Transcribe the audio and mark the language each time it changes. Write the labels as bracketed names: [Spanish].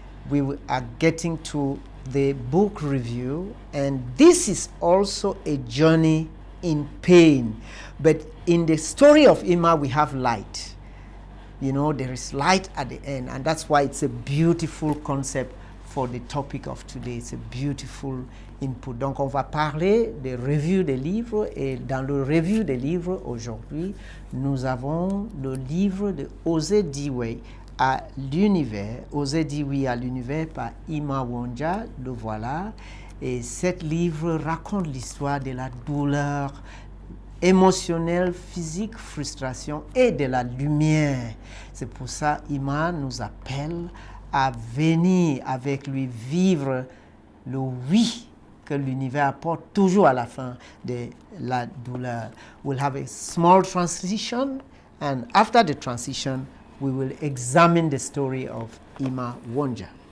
[English] We are getting to the book review, and this is also a journey in pain. But in the story of Emma, we have light. You know, there is light at the end, and that's why it's a beautiful concept for the topic of today. It's a beautiful input. [French] Donc, on va parler des revues des livres, et dans le revue des livres aujourd'hui, nous avons le livre de Oser dire oui à l'univers, Oser dire oui à l'univers par Emma Wonja, le voilà. Et cet livre raconte l'histoire de la douleur émotionnelle, physique, frustration et de la lumière. C'est pour ça Emma nous appelle à venir avec lui vivre le oui que l'univers apporte toujours à la fin de la douleur. [English] We'll have a small transition, and after the transition, we will examine the story of Emma Wonja.